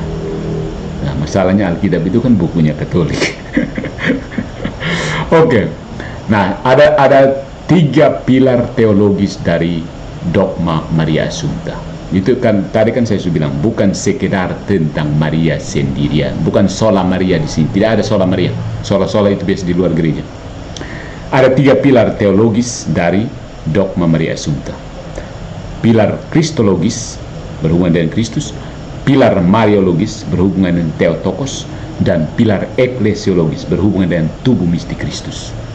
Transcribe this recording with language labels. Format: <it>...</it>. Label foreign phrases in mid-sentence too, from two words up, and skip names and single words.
<id>Nah, masalahnya Alkitab itu kan bukunya Katolik. Oke. Nah, ada 3 pilar teologis dari dogma Maria Assumpta. Itu kan tadi kan saya sudah bilang bukan sekedar tentang Maria sendirian, bukan sola Maria di sini. Tidak ada sola Maria. Sola-sola itu biasa di luar gereja. Ada 3 pilar teologis dari dogma Maria Assumpta. Pilar kristologis berhubungan dengan Kristus, pilar mariologis berhubungan dengan Theotokos, dan pilar eklesiologis berhubungan dengan tubuh mistik Kristus.</id>